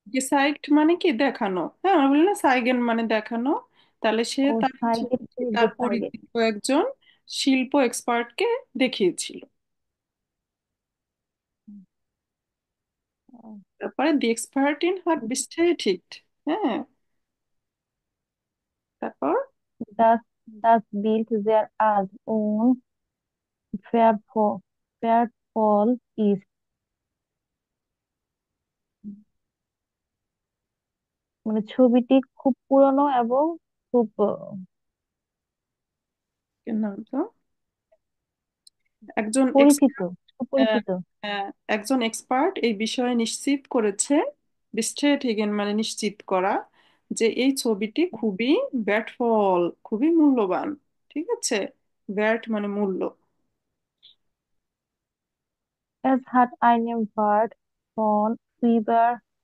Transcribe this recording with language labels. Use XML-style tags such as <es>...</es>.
<bn>সাইগড মানে কি দেখানো, হ্যাঁ আমরা বলি না সাইগেন মানে দেখানো। তাহলে সে ও তার</bn> <de>zeigt,</de> <bn>তার</bn> <de>gezeigt.</de> <bn>পরিচিত একজন শিল্প এক্সপার্টকে দেখিয়েছিল। তারপরে দি এক্সপার্ট ইন হার্ট বিস্টেটিগড, হ্যাঁ। তারপর</bn> <de>Das, das Bild sehr alt und wertvoll ist.</de> <bn>মানে ছবিটি খুব পুরনো এবং খুব এর নাম তো একজন পরিচিত, আহ, সুপরিচিত। একজন এক্সপার্ট এই বিষয়ে নিশ্চিত করেছে, বিস্টেটিগেন মানে নিশ্চিত করা, যে এই ছবিটি খুবই ব্যর্থফল, খুবই মূল্যবান। ঠিক আছে, ব্যর্থ মানে মূল্য।</bn> <de>Es hat einen Wert von über</de>